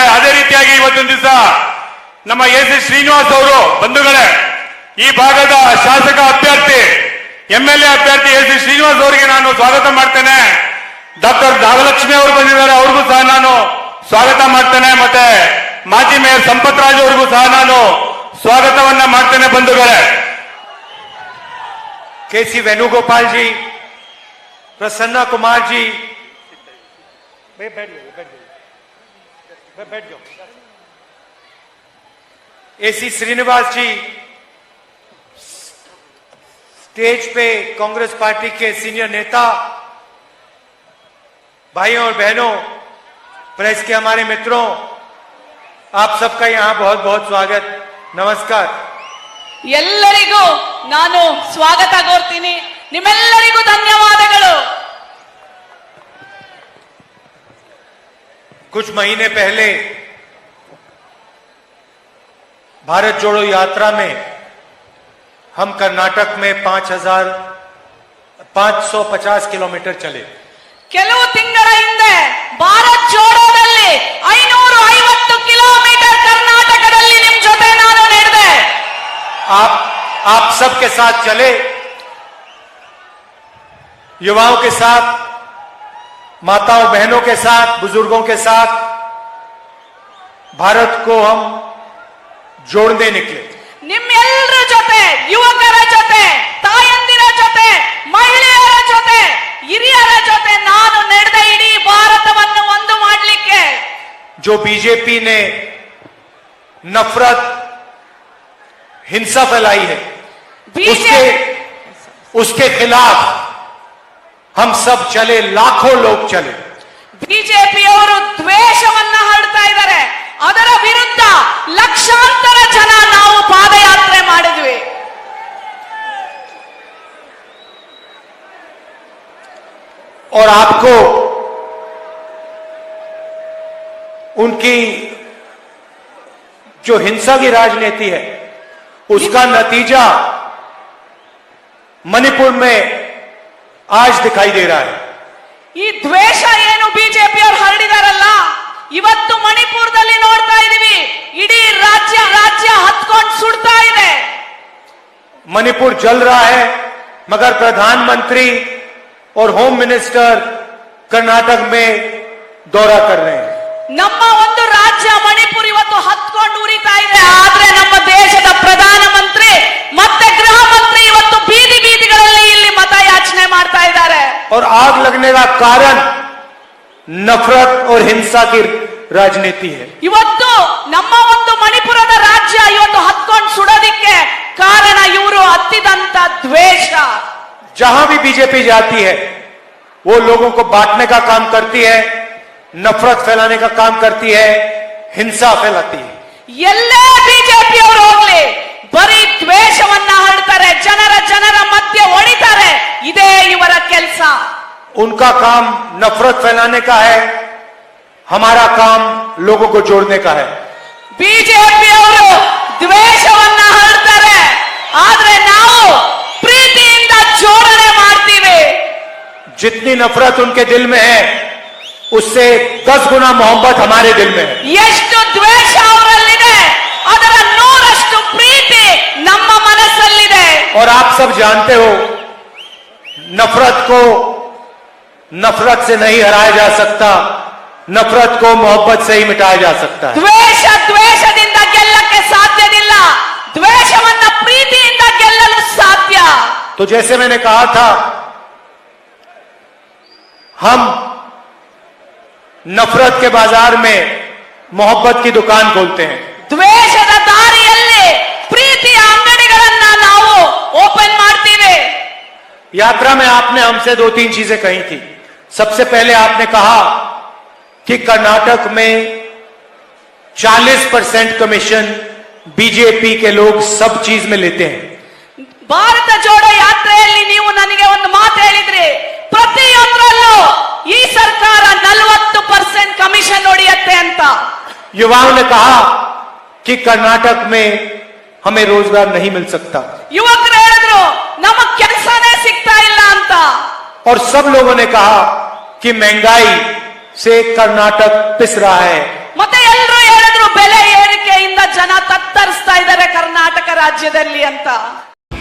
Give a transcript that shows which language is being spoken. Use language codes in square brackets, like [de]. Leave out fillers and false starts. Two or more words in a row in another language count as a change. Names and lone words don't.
[kn] ಅದೇ ರೀತಿಯಾಗಿ ಇವತ್ತೊಂದು ದಿವಸ ನಮ್ಮ ಎಸಿ ಶ್ರೀನಿವಾಸ್ ಅವರು ಬಂಧುಗಳೇ, ಈ ಭಾಗದ ಶಾಸಕ ಅಭ್ಯರ್ಥಿ ಎಂಎಲ್ಎ ಅಭ್ಯರ್ಥಿ ಎಸಿ ಶ್ರೀನಿವಾಸ್ ಅವರಿಗೆ ನಾನು ಸ್ವಾಗತ ಮಾಡ್ತೇನೆ। ಡಾಕ್ಟರ್ ನಾಗಲಕ್ಷ್ಮಿ ಅವರು ಬಂದಿದ್ದಾರೆ, ಅವ್ರಿಗೂ ಸಹ ನಾನು ಸ್ವಾಗತ ಮಾಡ್ತೇನೆ। ಮತ್ತೆ ಮಾಜಿ ಮೇಯರ್ ಸಂಪತ್ ರಾಜ್ ಅವರಿಗೂ ಸಹ ನಾನು ಸ್ವಾಗತವನ್ನ ಮಾಡ್ತೇನೆ ಬಂಧುಗಳೇ। [hi] केसी वेणुगोपाल जी, प्रसन्ना कुमार जी, बैठ जाओ। एसी श्रीनिवास जी, स्टेज पे कांग्रेस पार्टी के सीनियर नेता, भाइयों और बहनों, प्रेस के हमारे मित्रों, आप सबका यहां बहुत बहुत स्वागत, नमस्कार। [kn] ಎಲ್ಲರಿಗೂ ನಾನು ಸ್ವಾಗತ ಕೋರ್ತೀನಿ। ನಿಮ್ಮೆಲ್ಲರಿಗೂ ಧನ್ಯವಾದಗಳು। [hi] कुछ महीने पहले भारत जोड़ो यात्रा में हम कर्नाटक में 550 किलोमीटर चले। [kn] ಕೆಲವು ತಿಂಗಳ ಹಿಂದೆ ಭಾರತ್ ಜೋಡೋದಲ್ಲಿ 550 ಕಿಲೋಮೀಟರ್ ಕರ್ನಾಟಕದಲ್ಲಿ ನಿಮ್ಮ ಜೊತೆ ನಾನು ನಡೆದೆ। [hi] आप सबके साथ चले, युवाओं के साथ, माताओं बहनों के साथ, बुजुर्गों के साथ भारत को हम जोड़ने निकले। [kn] ನಿಮ್ಮೆಲ್ಲರ ಜೊತೆ, ಯುವಕರ ಜೊತೆ, ತಾಯಂದಿರ ಜೊತೆ, ಮಹಿಳೆಯರ ಜೊತೆ, ಹಿರಿಯರ ಜೊತೆ ನಾನು ನಡೆದ ಇಡೀ ಭಾರತವನ್ನು ಒಂದು ಮಾಡಲಿಕ್ಕೆ। [hi] जो बीजेपी ने नफरत, हिंसा फैलाई है, उसके खिलाफ हम सब चले, लाखों लोग चले। [kn] ಬಿಜೆಪಿ ಅವರು ದ್ವೇಷವನ್ನ ಹರಡ್ತಾ ಇದ್ದಾರೆ, ಅದರ ವಿರುದ್ಧ ಲಕ್ಷಾಂತರ ಜನ ನಾವು ಪಾದಯಾತ್ರೆ ಮಾಡಿದ್ವಿ। [hi] और आपको उनकी जो हिंसा की राजनीति है उसका नतीजा मणिपुर में आज दिखाई दे रहा है। [kn] ಈ ದ್ವೇಷ ಏನು ಬಿಜೆಪಿ ಅವರು ಹರಡಿದಾರಲ್ಲ, ಇವತ್ತು ಮಣಿಪುರದಲ್ಲಿ ನೋಡ್ತಾ ಇದೀವಿ। ಇಡೀ ರಾಜ್ಯ ಹತ್ಕೊಂಡು ಸುಡ್ತಾ ಇದೆ। [hi] मणिपुर जल रहा है, मगर प्रधानमंत्री और [en] home minister [hi] कर्नाटक में दौरा कर रहे हैं। [kn] ನಮ್ಮ ಒಂದು ರಾಜ್ಯ ಮಣಿಪುರ ಇವತ್ತು ಹತ್ಕೊಂಡು ಉರಿತಾ ಇದೆ. ಆದ್ರೆ ನಮ್ಮ ದೇಶದ ಪ್ರಧಾನಮಂತ್ರಿ ಮತ್ತೆ ಗೃಹ ಮಂತ್ರಿ ಇವತ್ತು ಬೀದಿ ಬೀದಿಗಳಲ್ಲಿ ಇಲ್ಲಿ ಮತಯಾಚನೆ ಮಾಡ್ತಾ ಇದ್ದಾರೆ. [hi] और आग लगने का कारण नफरत और हिंसा की राजनीति है। [kn] ಇವತ್ತು ನಮ್ಮ ಒಂದು ಮಣಿಪುರದ ರಾಜ್ಯ ಇವತ್ತು ಹತ್ಕೊಂಡು ಸುಡೋದಿಕ್ಕೆ ಕಾರಣ ಇವರು ಹತ್ತಿದಂತ ದ್ವೇಷ. [hi] जहां भी बीजेपी जाती है वो लोगों को बांटने का काम करती है, नफरत फैलाने का काम करती है, हिंसा फैलाती है। [kn] ಎಲ್ಲೇ ಬಿಜೆಪಿ ಅವರು ಹೋಗ್ಲಿ ಬರೀ ದ್ವೇಷವನ್ನ ಹರಡ್ತಾರೆ, ಜನರ ಮಧ್ಯೆ ಹೊಡಿತಾರೆ. ಇದೇ ಇವರ ಕೆಲಸ. [hi] उनका काम नफरत फैलाने का है, हमारा काम लोगों को जोड़ने का है। [kn] ಬಿಜೆಪಿ ಅವರು ದ್ವೇಷವನ್ನ ಹರಡ್ತಾರೆ, ಆದ್ರೆ ನಾವು ಪ್ರೀತಿಯಿಂದ ಜೋಡಣೆ ಮಾಡ್ತೀವಿ. [hi] जितनी नफरत उनके दिल में है उससे 10 गुना मोहब्बत हमारे दिल में है। [kn] ಎಷ್ಟು ದ್ವೇಷ ಅವರಲ್ಲಿದೆ ಅದರ 100ರಷ್ಟು ಪ್ರೀತಿ ನಮ್ಮ ಮನಸ್ಸಲ್ಲಿದೆ. [hi] और आप सब जानते हो नफरत को नफरत से नहीं हराया जा सकता, नफरत को मोहब्बत से ही मिटाया जा सकता है। [kn] ದ್ವೇಷದಿಂದ ಗೆಲ್ಲಕ್ಕೆ ಸಾಧ್ಯವಿಲ್ಲ, ದ್ವೇಷವನ್ನ ಪ್ರೀತಿಯಿಂದ ಗೆಲ್ಲಲು ಸಾಧ್ಯ. [hi] तो जैसे मैंने कहा था, हम नफरत के बाजार में मोहब्बत की दुकान खोलते हैं। [kn] ದ್ವೇಷದ ದಾರಿಯಲ್ಲಿ ಪ್ರೀತಿಯ ಅಂಗಡಿಗಳನ್ನ ನಾವು ಓಪನ್ ಮಾಡ್ತೀವಿ. [hi] यात्रा में आपने हमसे 2-3 चीजें कही थी। सबसे पहले आपने कहा कि कर्नाटक में 40% कमीशन बीजेपी के लोग सब चीज में लेते हैं। [kn] ಭಾರತ ಜೋಡೋ ಯಾತ್ರೆಯಲ್ಲಿ ನೀವು ನನಗೆ ಒಂದು ಮಾತು ಹೇಳಿದ್ರಿ, ಪ್ರತಿಯೊಂದರಲ್ಲೂ ಈ ಸರ್ಕಾರ 40% ಕಮಿಷನ್ ಹೊಡೆಯುತ್ತೆ ಅಂತ. [hi] युवाओं ने कहा कि कर्नाटक में हमें रोजगार नहीं मिल सकता, [kn] ಯುವಕರು ಹೇಳಿದ್ರು ನಮಗ್ ಕೆಲಸನೇ ಸಿಗ್ತಾ ಇಲ್ಲ ಅಂತ. [hi] और सब लोगों ने कहा कि महंगाई से कर्नाटक पिस रहा है। [kn] ಮತ್ತೆ ಎಲ್ಲರೂ ಹೇಳಿದ್ರು ಬೆಲೆ ಏರಿಕೆಯಿಂದ ಜನ ತತ್ತರಿಸ್ತಾ ಇದ್ದಾರೆ ಕರ್ನಾಟಕ ರಾಜ್ಯದಲ್ಲಿ ಅಂತ.